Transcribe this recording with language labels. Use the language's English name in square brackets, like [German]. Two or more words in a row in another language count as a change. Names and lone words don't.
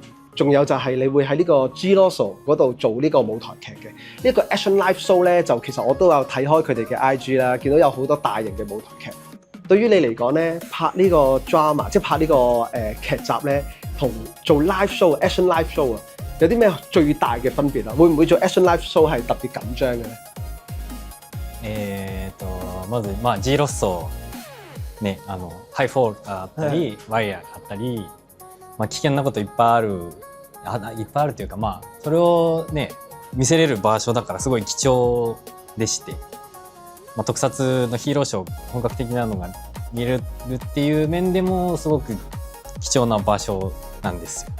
[Cantonese] 仲有就係你會喺呢個 Giroso 嗰度做呢個舞台劇嘅，呢個 [English] Action Live Show [Cantonese] 咧就其實我都有睇開佢哋嘅 IG 啦，見到有好多大型嘅舞台劇。對於你嚟講咧，拍呢個 drama 即係拍呢個劇集咧，同做 [English] live show Action Live Show [Cantonese] 啊，有啲咩最大嘅分別啊？會唔會做 [English] Action Live Show [Cantonese] 係特別緊張嘅 [Japanese] 咧？ まずまあ Giroso ねハイフォールあったり、ワイヤーあったり、まあ危険なこといっぱいある。いっぱいあるというかまあそれをね見せれる場所だからすごい貴重でして、まあ、特撮のヒーローショー本格的なのが見れるっていう面でもすごく貴重な場所なんですよ。